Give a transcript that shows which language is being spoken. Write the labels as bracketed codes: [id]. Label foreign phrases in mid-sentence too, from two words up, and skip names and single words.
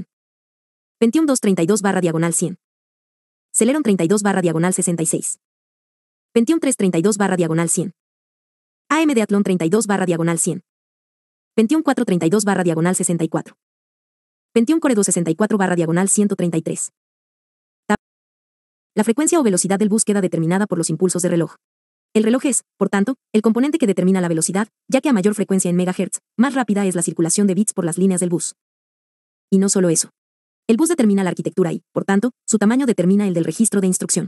[es] Pentium 232/100. Celeron 32/66. Pentium 332/100. AMD Athlon 32/100. Pentium 432/64. Pentium Core 264/133. La frecuencia o velocidad del bus queda determinada por los impulsos de reloj. El reloj es, por tanto, el componente que determina la velocidad, ya que a mayor frecuencia en megahertz, más rápida es la circulación de bits por las líneas del bus. Y no solo eso. El bus determina la arquitectura y, por tanto, su tamaño determina el del registro de instrucción.